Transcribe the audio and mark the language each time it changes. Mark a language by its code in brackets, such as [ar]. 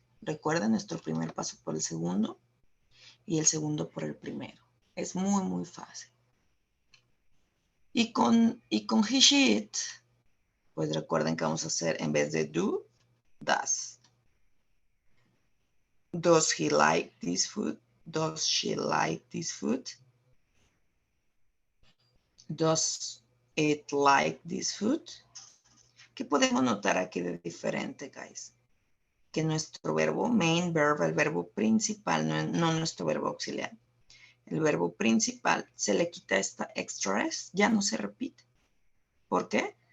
[es] Recuerden nuestro primer paso por el segundo y el segundo por el primero. Es muy, muy fácil. Y con he, she, it, pues recuerden que vamos a hacer en vez de do, does. [en] Does he like this food? Does she like this food? Does eat like this food? [es] ¿Qué podemos notar aquí de diferente, guys? Que nuestro verbo, main verb, el verbo principal, no nuestro verbo auxiliar. El verbo principal se le quita esta extra S, ya no se repite. ¿Por qué?